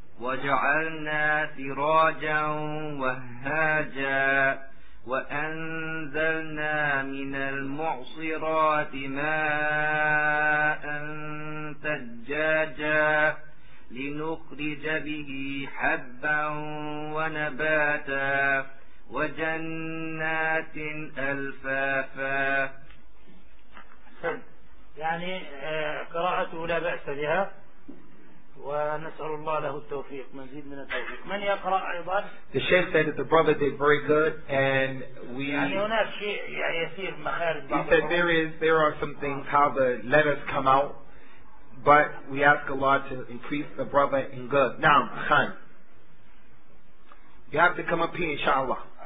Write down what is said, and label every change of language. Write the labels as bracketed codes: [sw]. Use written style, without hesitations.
[ar] وجعلنا سراجا وهاجا وأنزلنا من المعصرات ماء ثجاجا لنخرج به حبا ونباتا وجنات ألفافا. يعني قراءته لا بأس بها. ونسأل الله له التوفيق مزيد من التوفيق. من يقرأ أيضا؟ [en] The Sheikh said that the brother did very good and we. [ar] يعني هناك شيء يعني يصير مخارج. [en] He said there are some things how the letters come out, but we ask Allah to increase the brother in good. Now, Khan, you have to come up here, inshallah.